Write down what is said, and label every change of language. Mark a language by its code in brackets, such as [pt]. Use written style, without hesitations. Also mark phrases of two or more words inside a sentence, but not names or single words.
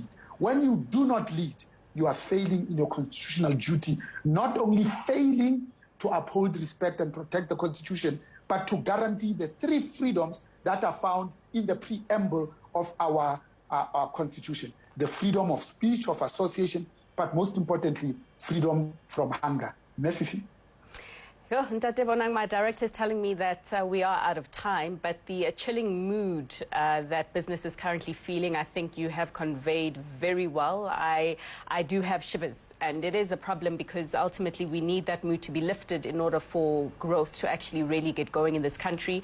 [en] When you do not lead, you are failing in your constitutional duty, not only failing to uphold, respect, and protect the Constitution, but to guarantee the 3 freedoms that are found in the preamble of our Constitution. The freedom of speech, of association, but most importantly, freedom from hunger. Mefifi? Ntate Bonang, my director is telling me that we are out of time, but the chilling mood that business is currently feeling, I think you have conveyed very well. I do have shivers, and it is a problem because ultimately we need that mood to be lifted in order for growth to actually really get going in this country.